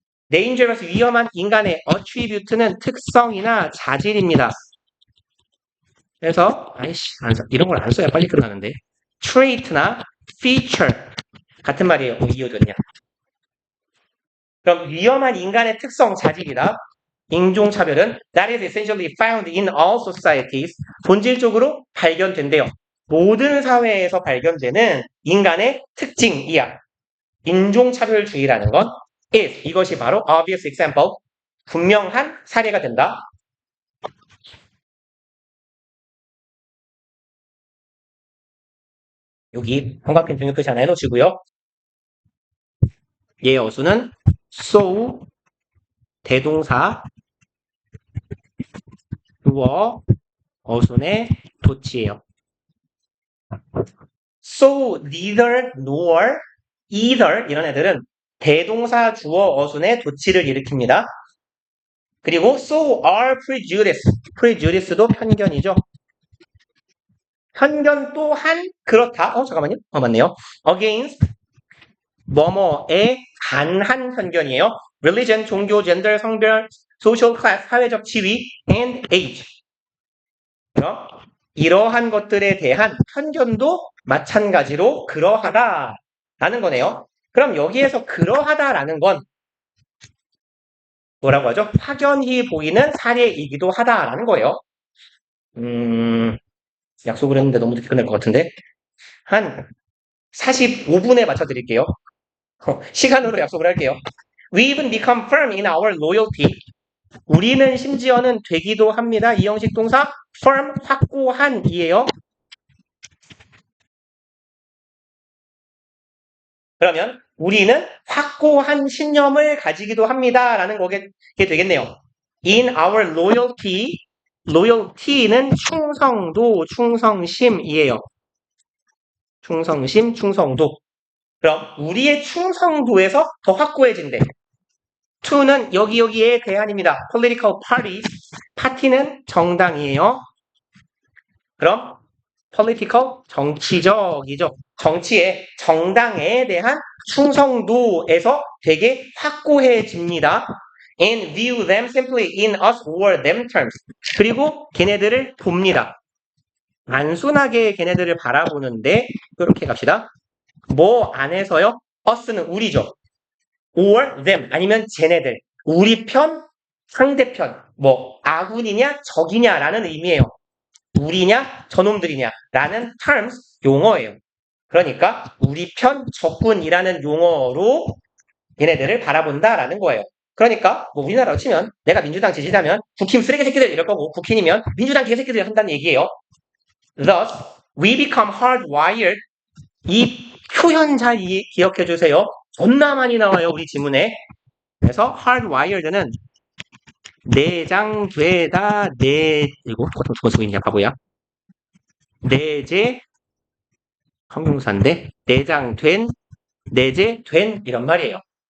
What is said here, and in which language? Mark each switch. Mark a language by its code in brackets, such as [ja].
[ko] dangerous, 위험한 인간의 attribute는 특성이나 자질입니다. 그래서 이런 걸 안 써야 빨리 끝나는데 trait나 feature 같은 말이에요. 뭐 이어졌냐. 그럼 위험한 인간의 특성, 자질이다. 인종차별은 [en] that is essentially found in all societies. [ko] 본질적으로 발견된대요. 모든 사회에서 발견되는 인간의 특징이야. 인종차별주의라는 건 is, 이것이 바로 [en] obvious example, [ko] 분명한 사례가 된다. 여기 삼각형 중요 표시 하나 해놓으시고요. 얘 어수는 so, 대동사, 주어, 어순의 도치예요. So, neither, nor, either 이런 애들은 대동사, 주어, 어순의 도치를 일으킵니다. 그리고 [en] so are prejudice. [ko] prejudice도 편견이죠. 편견 또한 그렇다. 잠깐만요. 맞네요. against 뭐뭐에 간한 편견이에요. [en] religion, 종교, gender, 성별, social class, 사회적 지위, and age. [ko] 그럼 이러한 것들에 대한 편견도 마찬가지로 그러하다라는 거네요. 그럼 여기에서 그러하다라는 건 뭐라고 하죠? 확연히 보이는 사례이기도 하다라는 거예요. 약속을 했는데 너무 늦게 끝날 것 같은데 한 45분에 맞춰드릴게요. 시간으로 약속을 할게요. [en] We even become firm in our loyalty. [ko] 우리는 심지어는 되기도 합니다. 이 형식 동사 firm, 확고한이에요. 그러면 우리는 확고한 신념을 가지기도 합니다. 라는 거게 되겠네요. [en] In our loyalty, loyalty는 [ko] 충성도, 충성심이에요. 충성심, 충성도. 그럼 우리의 충성도에서 더 확고해진대. to는 여기에 대안입니다. political party, 파티는 정당이에요. 그럼 political, 정치적이죠. 정치의 정당에 대한 충성도에서 되게 확고해집니다. [en] And view them simply in us or them terms. [ko] 그리고 걔네들을 봅니다. 단순하게 걔네들을 바라보는데 이렇게 갑시다. 뭐 안에서요? us는 우리죠. or them 아니면 쟤네들. 우리 편, 상대편. 뭐 아군이냐 적이냐라는 의미예요. 우리냐 저놈들이냐 라는 terms, 용어예요. 그러니까 우리 편 적군이라는 용어로 얘네들을 바라본다라는 거예요. 그러니까 뭐 우리나라로 치면 내가 민주당 지지자면 국힘 쓰레기 새끼들 이럴 거고 국힘이면 민주당 개새끼들 한다는 얘기예요. [en] Thus, we become hardwired. [ko] 이 표현 잘 기억해 주세요. 존나 많이 나와요 우리 지문에. 그래서 hardwired는 내장되다, 이거 똑같은 두번 쓰고 있냐 바보야. 내재 형용사인데 내장된, 내재된 이런 말이에요.